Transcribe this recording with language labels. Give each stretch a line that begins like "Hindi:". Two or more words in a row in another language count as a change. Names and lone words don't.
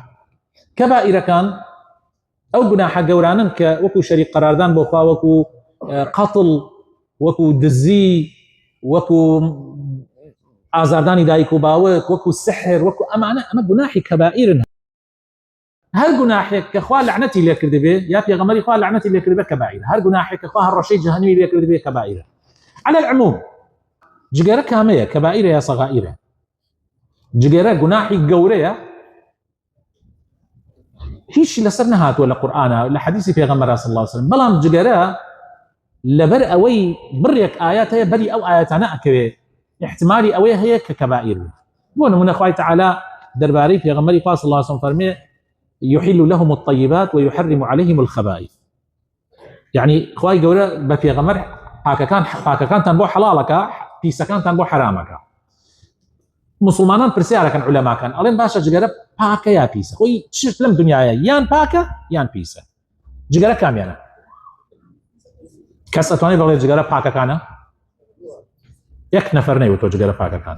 Central Kurdish: کەبائیرەکان ئەو گوناحە گەورانن کە وەکو شەریک قەراردان بۆ خوا، وەکو قەتڵ، وەکو دزی، وەکو ئازاردانی دایک و باوک، وەکو سحر، وەکو ئەمە گوناحی کەبائیرن. هەر گوناحێک کە خوا لعنەتی لێ کردبێ یا پێغەمبەری خوا لعنەتی لێ کردبێ کەبائیرە. هەر گوناحێک کە خوا هەڕەشەی جەهەنەمی لێ کردبێ کەبائیرە.
Arabic: على العموم
Central Kurdish: جگەرە کامەیە؟ کەبائیرە یا سەغائیرە؟ جگەرە گوناحی گەورەیە، هیچ لەسەر نەهاتووە لە قورئانە لە حەدیثی پێغەمبەر
Arabic: صلی الله عليه وسلم،
Central Kurdish: بەڵام جگەرە لەبەر ئەوەی بڕێک ئايات هەیە بەری ئەو ئاياتانە ئەکەوێ احتمالی ئەوەیە هەیە کە کەبائیر بێت. بۆ نمونە خوای تعالی دەربارەی پێغەمبەری خوا
Arabic: صلی الله عليه وسلم
Central Kurdish: فەرمێ
Arabic: يحل لهم الطيبات ويحرم عليهم الخبائث.
Central Kurdish: يعني خوای گەورە بە پێغەمبەر پاکەکانتان بۆ حەڵاڵەکە، پیسەکانتان بۆ حرامەکە. مسلمانان پرسیارەکەن عولەماکان، ئەڵێن باشە جگەرە پاکە یا پیسە؟ خۆی چشت لەم دنیاە یان پاکە یان پیسە، جگەرە کامیانە؟ کەس ئەتوانێت بڵێت جگەرە پاکەکانە؟ یەک نەفەر نەیوتۆ جگەرە پاکەکانە.